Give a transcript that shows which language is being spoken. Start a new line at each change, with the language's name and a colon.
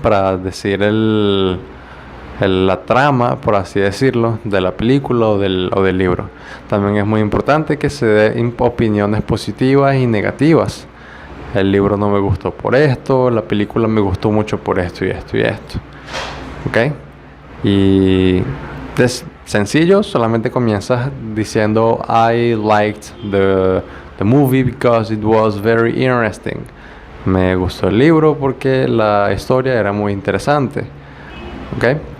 Spanish: Para decir la trama, por así decirlo, de la película o del libro. También es muy importante que se den opiniones positivas y negativas. El libro no me gustó por esto, la película me gustó mucho por esto y esto y esto. ¿Ok? Y es sencillo, solamente comienzas diciendo
English: I liked the movie because it was very interesting.
Spanish: Me gustó el libro porque la historia era muy interesante. ¿Ok?